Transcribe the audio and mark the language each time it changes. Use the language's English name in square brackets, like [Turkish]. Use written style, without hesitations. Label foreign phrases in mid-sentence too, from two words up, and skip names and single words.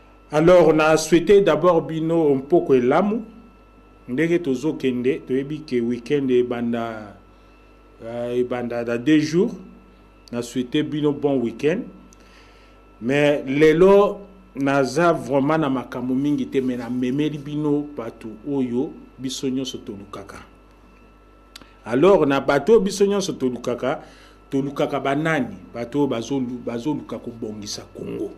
[French] Alors on a souhaité d'abord [Lingala] bino [French] un peu [Lingala] lamu ndenge tozo kende toyebi ke week-end banda da [French] 2 jours [Lingala] na souhaité bino [French] bon week-end [Lingala] mais lelo naza vraiment na makambo mingi te mais na memeli bino patu oyo biso nyonso tolukaka. Alors na bato biso nyonso tolukaka banani bato bazoluka kobongisa Congo.